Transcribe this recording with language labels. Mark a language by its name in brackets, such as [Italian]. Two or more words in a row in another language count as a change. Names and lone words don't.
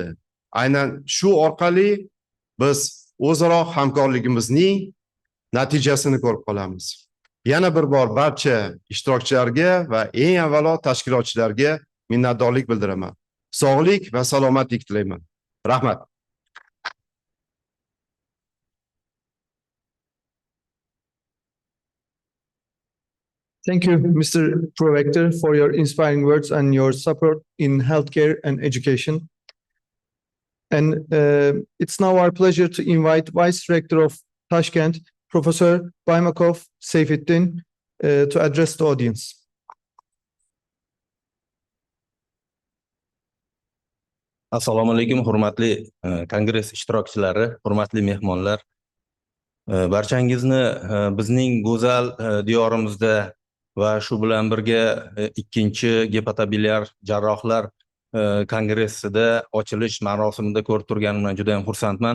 [Uzbek] Aynan shu orqali biz o'zaro hamkorligimizning natijasini ko'rib qolamiz. Yana bir bor barcha ishtirokchilarga va eng avvalo tashkilotchilarga minnatdorlik bildiraman. Sog'lik va salomatlik tilayman. Rahmat. [English] Thank you, Mr. Prorector, for your inspiring words and your support in healthcare and education. And it's now our pleasure to invite Vice Rector of Taşkent, Professor Baymakov Seyfettin, to address the audience. [Uzbek] Assalomu alaykum, hurmatli kongress ishtirokchilari, hurmatli mehmonlar. Barchangizni bizning go'zal diyorimizda va shu bilan birga ikkinchi Hepato Biliary jarrohlar kongressida ochilish marosimida ko'rib turganimdan juda ham xursandman.